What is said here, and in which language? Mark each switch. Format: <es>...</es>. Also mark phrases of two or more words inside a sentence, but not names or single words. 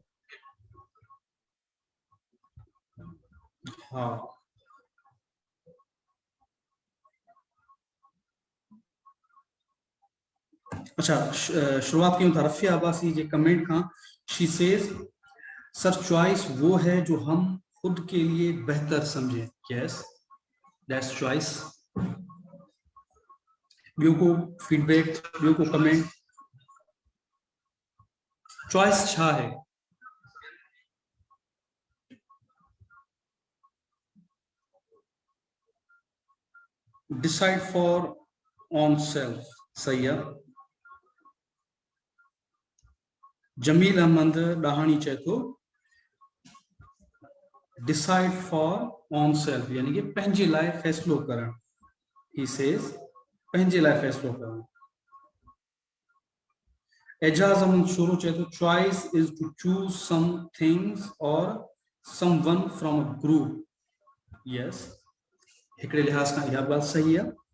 <sd>हा, अच्छा, शुरुआत कयूं था रफ़िया अब्बासी जे कमेंट खां।</sd> <en>She says,</en> <ur>سر چوائس وہ ہے جو ہم خود کے لیے بہتر سمجھیں.</ur> <en>Yes, that's choice.</en> <sd>ॿियो को फीडबैक, ॿियो को कमेंट? चॉइस छा है?</sd> <en>decide for own self,</en> <ur>صحیح ہے.</ur> <sd>जमील अहमद ॾाहाणी चए थो</sd> <en>decide for own self,</en> <sd>यानी कि पंहिंजे लाइ फ़ैसिलो करणु।</sd> <en>He says</en> <sd>पंहिंजे लाइ फ़ैसिलो करणु।</sd> <en>एजाज अहमद शोरो</en> <sd>चए थो</sd> <en>choice is to choose some things or someone from a group. यस,</en> <sd>हिकिड़े लिहाज़ खां इहा ॻाल्हि सही आहे।</sd>